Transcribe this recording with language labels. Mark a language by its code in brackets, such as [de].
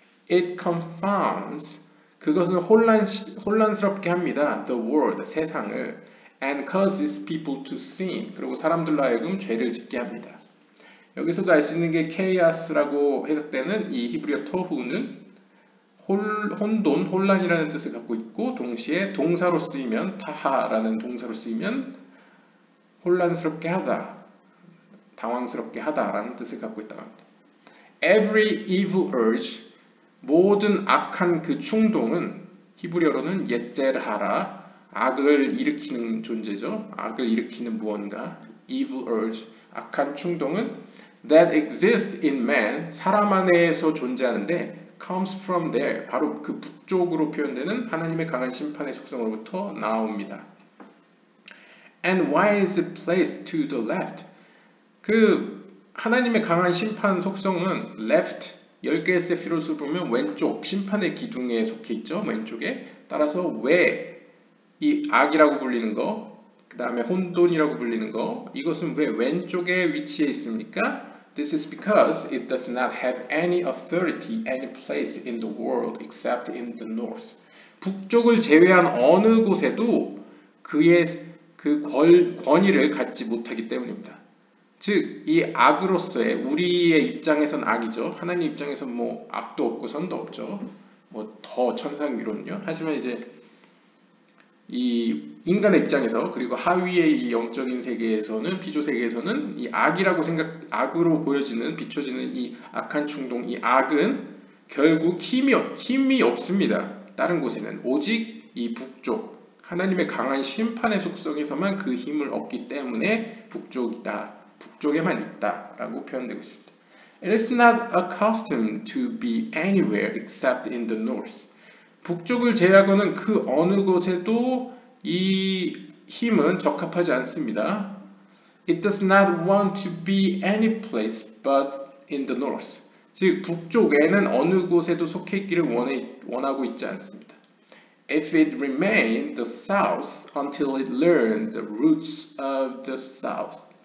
[en] It confounds, [ko] 그것은 혼란스럽게 합니다. [en] The world, [ko] 세상을. [en] and causes people to sin. [ko] 그리고 사람들로 하여금 죄를 짓게 합니다. 여기서도 알 수 있는 게 chaos라고 해석되는 이 히브리어 토후는 혼돈, 혼란이라는 뜻을 갖고 있고 동시에 동사로 쓰이면 타하라는 동사로 쓰이면 혼란스럽게 하다, 당황스럽게 하다라는 뜻을 갖고 있다고 합니다. [en] Every evil urge, [ko] 모든 악한 그 충동은 히브리어로는 예제르하라, 악을 일으키는 존재죠. 악을 일으키는 무언가, [en] evil urge, [ko] 악한 충동은 [en] that exist in man, [ko] 사람 안에서 존재하는데 [en] comes from there, [ko] 바로 그 북쪽으로 표현되는 하나님의 강한 심판의 속성으로부터 나옵니다. [en] And why is it placed to the left? [ko] 그 하나님의 강한 심판 속성은 left, 10개의 세피롯을 보면 왼쪽, 심판의 기둥에 속해 있죠. 왼쪽에. 따라서 왜 이 악이라고 불리는 거, 그 다음에 혼돈이라고 불리는 거, 이것은 왜 왼쪽에 위치해 있습니까? [en] This is because it does not have any authority, any place in the world except in the north. [ko] 북쪽을 제외한 어느 곳에도 그의 그 권위를 갖지 못하기 때문입니다. 즉, 이 악으로서의 우리의 입장에선 악이죠. 하나님 입장에선 뭐 악도 없고 선도 없죠. 뭐 더 천상 위로는요. 하지만 이제 이 인간의 입장에서 그리고 하위의 이 영적인 세계에서는 비조 세계에서는 이 악으로 보여지는 비춰지는 이 악한 충동, 이 악은 결국 힘이 없습니다. 다른 곳에는 오직 이 북쪽 하나님의 강한 심판의 속성에서만 그 힘을 얻기 때문에 북쪽에만 있다라고 표현되고 있습니다. [en] It is not accustomed to be anywhere except in the north. [ko] 북쪽을 제외하고는 그 어느 곳에도 이 힘은 적합하지 않습니다. [en] It does not want to be any place but in the north. [ko] 즉 북쪽에는 어느 곳에도 속해 있기를 원하고 있지 않습니다. [en] If it remained the south until it learned the roots of the south.